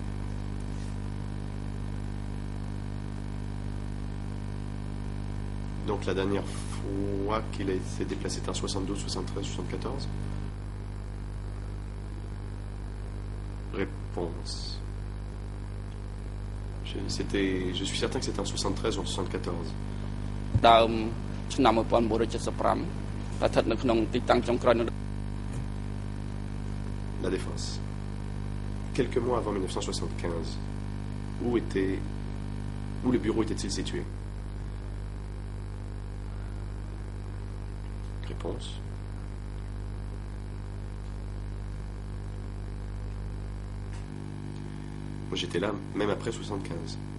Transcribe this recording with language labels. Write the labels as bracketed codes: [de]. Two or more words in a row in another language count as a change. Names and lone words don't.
[fr] Donc la dernière fois qu'il s'est déplacé était en 72, 73, 74. Réponse. Je suis certain que c'était en 73 ou en 74. [km] ឆ្នាំ 1975 ស្ថិតនៅក្នុងទីតាំងចុងក្រោយ [fr] La défense. Quelques mois avant 1975, où le bureau était-il situé? Réponse. Moi j'étais là même après 75.